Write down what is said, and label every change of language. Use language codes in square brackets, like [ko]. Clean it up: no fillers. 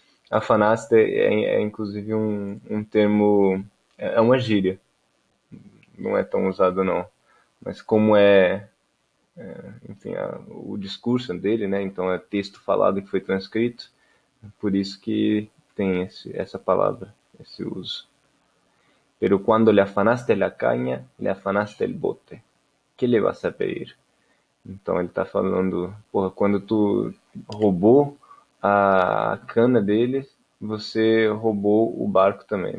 [pt] Afanaste inclusive um termo, é uma gíria, não é tão usado não, mas como enfim, o discurso dele, né, então é texto falado que foi transcrito, por isso que tem essa palavra, esse uso. [es] Pero cuando le afanaste la caña, le afanaste el bote. Que le vas a pedir? [pt] Então ele está falando, porra, quando tu roubou a cana dele, você roubou o barco também.